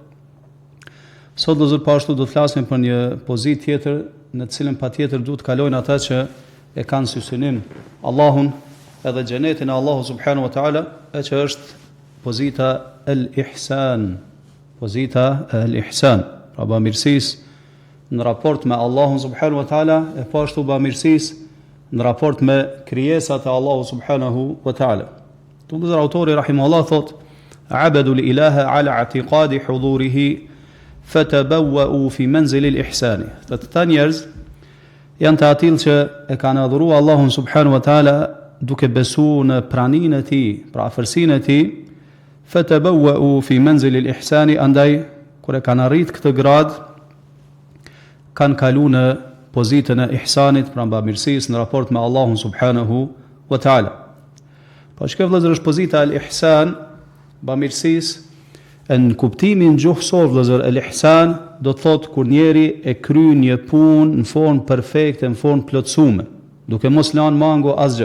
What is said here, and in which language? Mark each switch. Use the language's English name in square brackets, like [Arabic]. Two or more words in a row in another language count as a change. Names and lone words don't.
[Albanian] Sot do pashtu do të flasim për një pozitë tjetër në të cilën patjetër duhet kalojnë ata që e kanë si synim Allahun edhe xhenetin e Allahu [Arabic] سبحانه وتعالى, [Albanian] e që është pozita el-ihsan. Pozita el-ihsan, pra bamirësisë në raport me Allahun [Arabic] سبحانه وتعالى, [Albanian] e pashtu bamirësisë në raport me krijesat e Allahu [Arabic] سبحانه وتعالى. [Albanian] Të autori rahimahullah thotë: [Arabic] عبدوا الإله على اعتقاد حضوره فتبوأوا في منزل الإحسان. [Albanian] Të njerëz janë të atill që e kanë adhuruar Allahun [Arabic] سبحانه وتعالى [Albanian] duke besuar në praninë e tij, pra afërsinë e tij. [Arabic] فتبوأوا في منزل الإحسان, [Albanian] andaj kur e kanë arrit këtë grad kanë kaluar në pozitën e ihsanit, pra bamirësisë në raport me Allahun [Arabic] سبحانه وتعالى. [Albanian] Po çka vëllazër është pozita al-ihsan, bamirësisë në kuptimin gjuhësor, vëllazër, el-ihsan do të thotë kur njeri e kryen një punë në formë perfekte, në formë plotësueme, duke mos lënë mango asgjë.